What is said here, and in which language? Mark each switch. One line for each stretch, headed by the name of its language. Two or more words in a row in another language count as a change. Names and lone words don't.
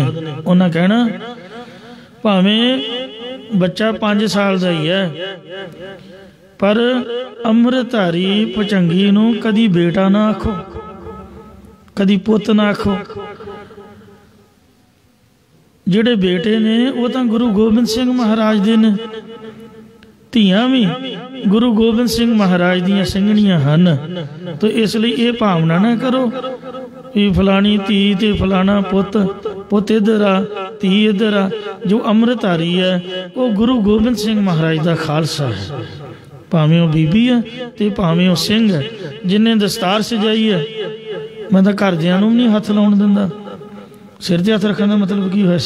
Punjabi: ਉਨ੍ਹਾਂ ਕਹਿਣਾ ਭਾਵੇਂ ਬੱਚਾ 5 ਸਾਲ ਕਾ ਹੀ ਹੈ ਪਰ ਅੰਮ੍ਰਿਤਧਾਰੀ ਭੁਜੰਗੀ ਨੂੰ ਕਦੀ ਬੇਟਾ ਨਾ ਆਖੋ, ਕਦੀ ਪੁੱਤ ਨਾ ਆਖੋ। ਜਿਹੜੇ ਬੇਟੇ ਨੇ ਵੋ ਤਾਂ ਗੁਰੂ ਗੋਬਿੰਦ ਸਿੰਘ ਮਹਾਰਾਜ ਦੇ ਨੇ, ਧੀਆਂ ਭੀ ਗੁਰੂ ਗੋਬਿੰਦ ਸਿੰਘ ਮਹਾਰਾਜ ਦੀਆਂ ਸਿੰਘਣੀਆਂ ਹਨ।
Hindi: तो इसलिए ये भावना ना करो कि
Punjabi: ਫਲਾਣੀ ਧੀ ਤੇ ਫਲਾਣਾ ਪੁੱਤ, ਪੁੱਤ ਇਧਰ ਆ ਧੀ ਇਧਰ ਆ।
Hindi: जो अमृतधारी है वो गुरु गोबिंद सिंह महाराज का खालसा है। भावें वो बीबी है तो भावें वो सिंह है जिन्हें दस्तार सजाई है।
Punjabi: ਮੈਂ ਤੋ ਘਰਦਿਆਂ ਨੂੰ ਨਹੀਂ ਹੱਥ ਲਾਉਣ ਦਿੰਦਾ। ਸਿਰ ਤੇ ਹੱਥ ਰੱਖਣੇ ਕਾ ਮਤਲਬ ਕੀ ਹੈ?